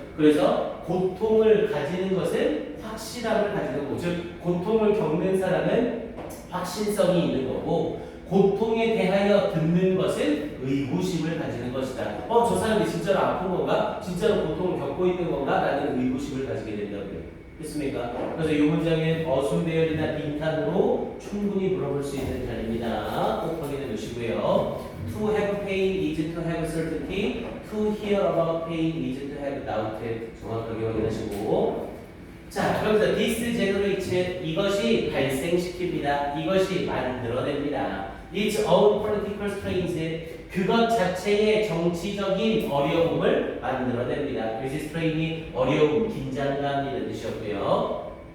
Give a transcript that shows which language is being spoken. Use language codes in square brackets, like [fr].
[ko] 그래서 고통을 가지는 것은 확실함을 가지는 거고, 즉 고통을 겪는 사람은 확신성이 있는 거고, 고통에 대하여 듣는 것은 의구심을 가지는 것이다. 저 사람이 진짜로 아픈 건가? 진짜로 고통을 겪고 있는 건가? 라는 의구심을 가지게 된다고요. 됐습니까? 그래서 이 문장에 어순배열이나 빈칸으로 충분히 물어볼 수 있는 단입니다. 꼭 확인해 두시고요. [en] To have pain is to have certainty. To hear about pain is to have doubt. [ko] 정확하게 확인하시고. 자, 그러면서 [en] this generates [ko] 이것이 발생시킵니다. 이것이 만들어냅니다. [en] Its own political strains [ko] 그것 자체의 정치적인 어려움을 만들어냅니다. 그래서 strain이 어려움, 긴장감 이런 뜻이었고요.